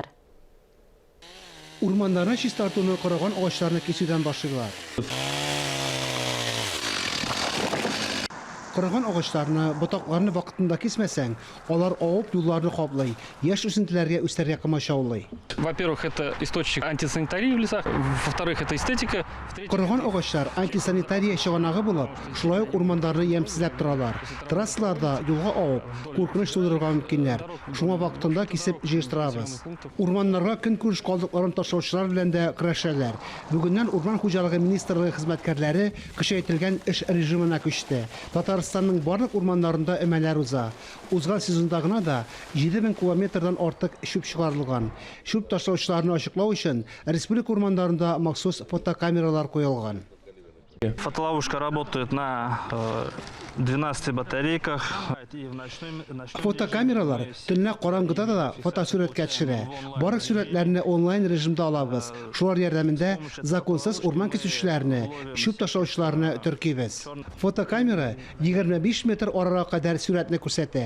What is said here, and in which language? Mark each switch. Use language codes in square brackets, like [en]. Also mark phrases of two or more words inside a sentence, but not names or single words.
[tt] Урманнарны чистартуны корыган агачларны кесүдән башлыйлар. Корыган агачларны, ботакларны вакытында кесмәсәң, алар авып юлларны каплый, яшь үсентеләргә үсәргә комачаулый. [ru] Во-первых, это источник антисанитарии в лесах, во-вторых, это эстетика. [tt] Корыган агачлар антисанитария чыганагы булып, шулай ук урманнарны ямсезләп торалар. Трассаларда юлга авып, куркыныч тудырырга мөмкиннәр. Шуңа вакытында кисеп җыештырабыз. Урманнарга көнкүреш калдыкларын ташлаучылар белән дә көрәшәләр. Бүгеннән Урман хуҗалыгы министрлыгы хезмәткәрләре көчәйтелгән эш режимына күчте. Татарстанның барлык урманнарында әмәләр уза. Узган сезонда гына да 7000 километрдан артык шүп чыгарылган. Шүп ташлаучыларны ачыклау өчен республика урмандарында махсус фотокамералар куелган. [ru] Фотоловушка работает на 12 батарейках. [tt] Фотокамералар төнлә караңгыда да фотосурәткә төшерә. Барлык сурәтләрне онлайн режимда алабыз. Шулар ярдәмендә законсыз урман кесүчеләрне, шүп ташлаучыларны төркибез. Фотокамера 25 метр арага кадәр сурәтне күрсәтә.